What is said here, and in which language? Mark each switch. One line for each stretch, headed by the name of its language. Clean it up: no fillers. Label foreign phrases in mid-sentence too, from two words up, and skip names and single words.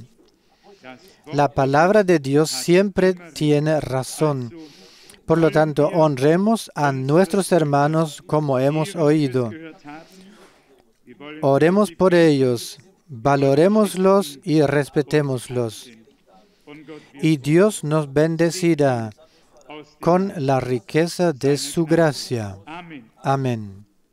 Spanish: La palabra de Dios siempre tiene razón. Por lo tanto, honremos a nuestros hermanos como hemos oído. Oremos por ellos, valorémoslos y respetémoslos.
German: und Gott wird
Spanish: y Dios nos bendecirá
German: aus dem
Spanish: con la riqueza de su gracia.
German: Amen.
Spanish: Amén.